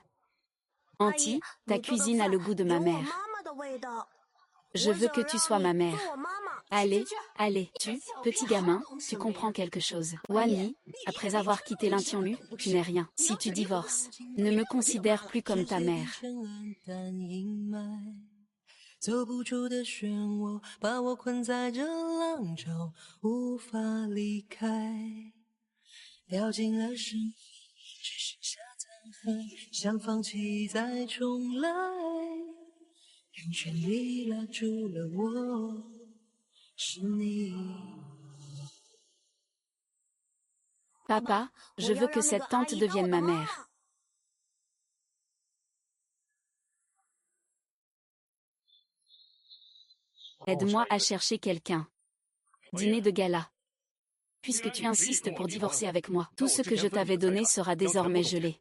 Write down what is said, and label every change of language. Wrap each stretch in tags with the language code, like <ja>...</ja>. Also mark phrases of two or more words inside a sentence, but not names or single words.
<fr>Auntie, ta cuisine a le goût de ma mère. Je veux que tu sois ma mère. Allez, allez, petit gamin, tu comprends quelque chose. Guanyi, après avoir quitté Lin Tianlu, tu n'es rien. Si tu divorces, ne me considère plus comme ta mère.</fr> <zh>走不出的漩涡，把我困在这浪潮，无法离开。掉进了深渊，只剩下残骸，想放弃再重来。用全力拉住了我，是你。</zh> <fr>Papa, je veux que cette tante devienne ma mère. Aide-moi à chercher quelqu'un. Dîner de gala. Puisque tu insistes pour divorcer avec moi, tout ce que je t'avais donné sera désormais gelé.</fr>